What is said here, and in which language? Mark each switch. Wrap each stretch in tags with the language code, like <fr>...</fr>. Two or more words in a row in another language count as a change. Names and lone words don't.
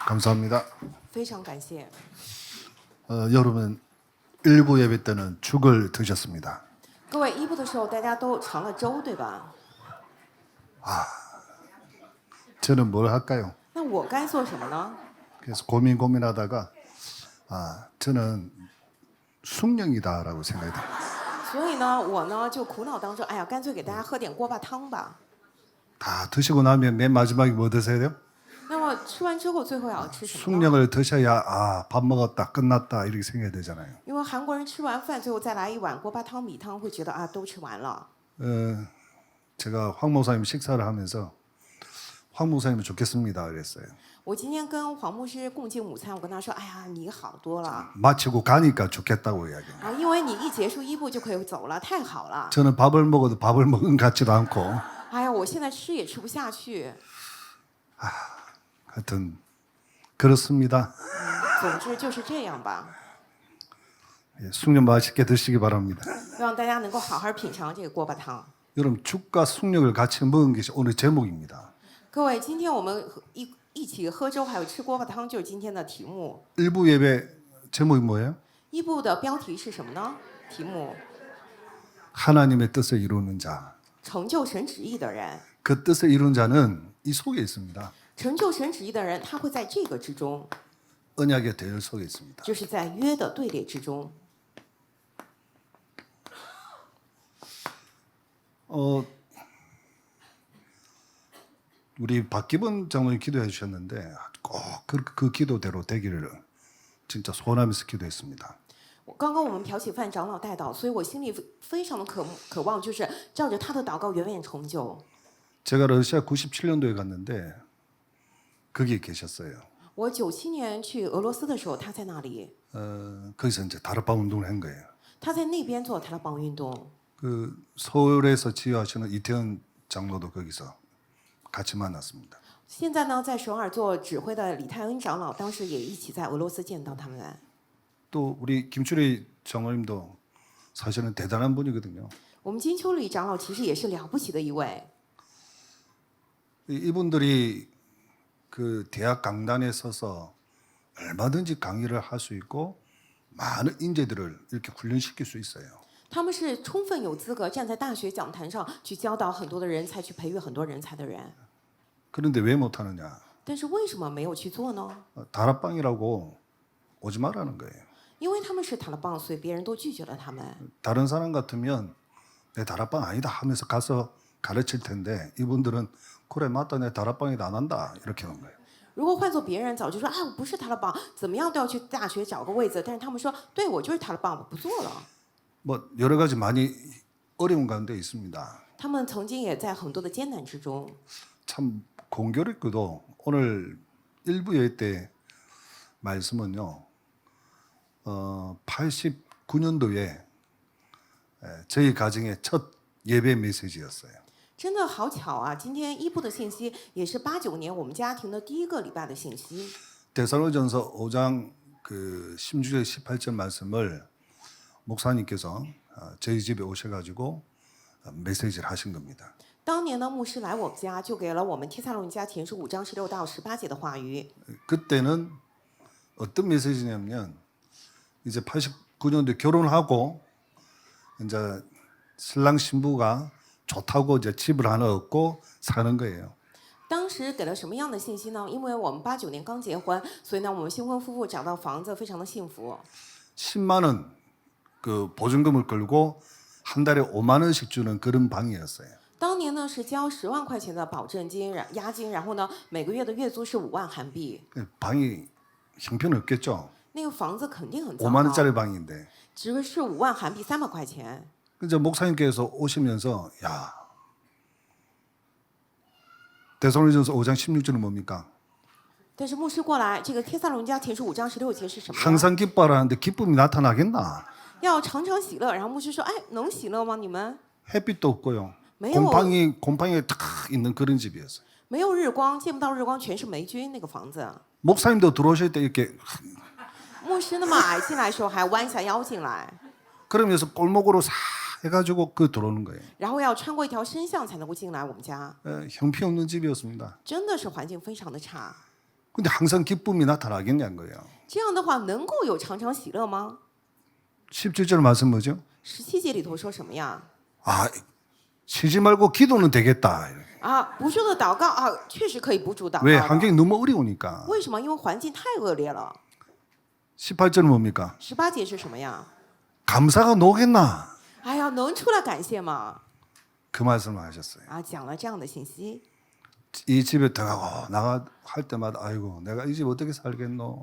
<ko>감사합니다.</ko> <zh>非常感谢。</zh> <ko>여러분 일부 예배 때는 죽을 드셨습니다.</ko> <zh>各位一部的时候，大家都尝了粥，对吧？</zh> <ko>저는 뭘 할까요?</ko> <zh>那我该做什么呢？</zh> <ko>그래서 고민하다가 저는 숭령이다라고 생각이 듭니다.</ko> <zh>所以呢，我呢就苦恼当中，哎呀，干脆给大家喝点锅巴汤吧。</zh> <ko>다 드시고 나면 맨 마지막에 뭐 드세요?</ko> <zh>那么吃完之后，最后要吃什么呢？</zh> <ko>숭령을 드셔야 밥 먹었다 끝났다 이렇게 생각이 되잖아요.</ko> <zh>因为韩国人吃完饭，最后再来一碗锅巴汤、米汤，会觉得啊，都吃完了。</zh> <ko>제가 황 목사님 식사를 하면서 황 목사님은 좋겠습니다 그랬어요.</ko> <zh>我今天跟黄牧师共进午餐，我跟他说，哎呀，你好多了</zh> <ko>마치고 가니까 좋겠다고 이야기해요.</ko> <zh>啊，因为你一结束一部就可以走了，太好了。</zh> <ko>저는 밥을 먹어도 밥을 먹은 것 같지도 않고</ko> <zh>哎呀，我现在吃也吃不下去。</zh> <ko>하여튼 그렇습니다.</ko> <zh>总之就是这样吧，</zh> <ko>숭령 맛있게 드시기 바랍니다.</ko> <zh>希望大家能够好好品尝这个锅巴汤。</zh> <ko>여러분 죽과 숭령을 같이 먹은 것이 오늘 제목입니다.</ko> <zh>各位，今天我们一起喝粥，还有吃锅巴汤，就是今天的题目。</zh> <ko>일부 예배 제목이 뭐예요?</ko> <zh>一部的标题是什么呢？题目</zh> <ko>하나님의 뜻을 이루는 자.</ko> <zh>成就神旨意的人，</zh> <ko>그 뜻을 이루는 자는 이 속에 있습니다.</ko> <zh>成就神旨意的人，他会在这个之中，</zh> <ko>언약의 대열 속에 있습니다.</ko> <zh>就是在约的队列之中。</zh> <ko>우리 박기범 장로님 기도해 주셨는데 꼭 그 기도대로 되기를 진짜 소원하면서 기도했습니다.</ko> <zh>刚刚我们朴启范长老带祷，所以我心里非常的渴望，就是照着他的祷告远远成就。</zh> <ko>제가 러시아 97년도에 갔는데 거기에 계셨어요.</ko> <zh>我97年去俄罗斯的时候，他在那里，</zh> <ko>거기서 이제 다락방 운동을 한 거예요.</ko> <zh>他在那边做塔拉邦运动。</zh> <ko>그 서울에서 지휘하시는 이태원 장로도 거기서 같이 만났습니다.</ko> <zh>现在呢，在首尔做指挥的李泰恩长老，当时也一起在俄罗斯见到他们。</zh> <ko>또 우리 김추리 장로님도 사실은 대단한 분이거든요.</ko> <zh>我们金秋里长老其实也是了不起的一位。</zh> <ko>이분들이 그 대학 강단에 서서 얼마든지 강의를 할 수 있고 많은 인재들을 이렇게 훈련시킬 수 있어요.</ko> <zh>他们是充分有资格站在大学讲坛上去教导很多的人才，去培育很多人才的人。</zh> <ko>그런데 왜 못하느냐?</ko> <zh>但是为什么没有去做呢？</zh> <ko>다락방이라고 오지 말라는 거예요.</ko> <zh>因为他们是塔拉邦，所以别人都拒绝了他们。</zh> <ko>다른 사람 같으면 내 다락방 아니다 하면서 가서 가르칠 텐데 이분들은 그래 맞다 내 다락방이다 안 한다 이렇게 한 거예요.</ko> <zh>如果换做别人，早就说啊，我不是塔拉邦，怎么样都要去大学找个位子。但是他们说，对我就是塔拉邦，我不做了。</zh> <ko>뭐 여러 가지 많이 어려운 가운데 있습니다.</ko> <zh>他们曾经也在很多的艰难之中。</zh> <ko>참 공교롭게도 오늘 일부 예배 때 말씀은요. 89년도에 저희 가정의 첫 예배 메시지였어요.</ko> <zh>真的好巧啊！今天一部的信息也是89年我们家庭的第一个礼拜的信息。</zh> <ko>데살로니가전서 5장 그 16절 18절 말씀을 목사님께서 저희 집에 오셔가지고 메시지를 하신 겁니다.</ko> <zh>当年呢，牧师来我们家，就给了我们帖撒罗尼迦前书5章16到18节的话语。</zh> <ko>그때는 어떤 메시지냐면 이제 89년도에 결혼하고 이제 신랑 신부가 좋다고 이제 집을 하나 얻고 사는 거예요.</ko> <zh>当时给了什么样的信息呢？因为我们89年刚结婚，所以呢，我们新婚夫妇找到房子，非常的幸福。</zh> <ko>10만 원 그 보증금을 걸고 한 달에 5만 원씩 주는 그런 방이었어요.</ko> <zh>当年呢是交10万块钱的保证金、押金，然后呢每个月的月租是5万韩币。</zh> <ko>방이 형편없겠죠.</ko> <zh>那个房子肯定很糟</zh> <ko>5만</ko> <zh>糕，</zh> <ko>원짜리 방인데.</ko> <zh>只是5万韩币300块钱。</zh> <ko>이제 목사님께서 오시면서 야 데살로니가전서 5장 16절은 뭡니까?</ko> <zh>但是牧师过来，这个帖撒罗尼迦前书5章16节是什么呢？</zh> <ko>항상 기뻐하라는데 기쁨이 나타나겠나?</ko> <zh>要常常喜乐。然后牧师说：“哎，能喜乐吗？你们</zh> <ko>햇빛도 없고요.</ko> <zh>没有</zh> <ko>곰팡이에 탁 있는 그런 집이었어요.</ko> <zh>没有日光，见不到日光，全是霉菌。那个房子，</zh> <ko>목사님도 들어오실 때 이렇게</ko> <zh>牧师那么矮进来的时候还弯下腰进来，</zh> <ko>그러면서 골목으로 싹 해가지고 그 들어오는 거예요.</ko> <zh>然后要穿过一条深巷才能够进来我们家，</zh> <ko>형편없는 집이었습니다.</ko> <zh>真的是环境非常的差。</zh> <ko>근데 항상 기쁨이 나타나겠냐는 거예요.</ko> <zh>这样的话能够有常常喜乐吗？</zh> <ko>17절 말씀 뭐죠?</ko> <zh>17 节里头说什么呀？</zh> <ko>아, 쉬지 말고 기도는 되겠다.</ko> <zh>啊，不住的祷告啊，确实可以不住祷</zh> <ko>왜</ko> <zh>告的。</zh> <ko>환경이 너무 어려우니까.</ko> <zh>为什么？因为环境太恶劣了。</zh> <ko>18절은 뭡니까?</ko> <zh>18 节是什么呀？</zh> <ko>감사가 노겠나?</ko> <zh>哎呀，能出来感谢吗？</zh> <ko>그 말씀을 하셨어요.</ko> <zh>啊，讲了这样的信息。</zh> <ko>이 집에 들어가고 나가 할 때마다 아이고 내가 이 집 어떻게 살겠노?</ko>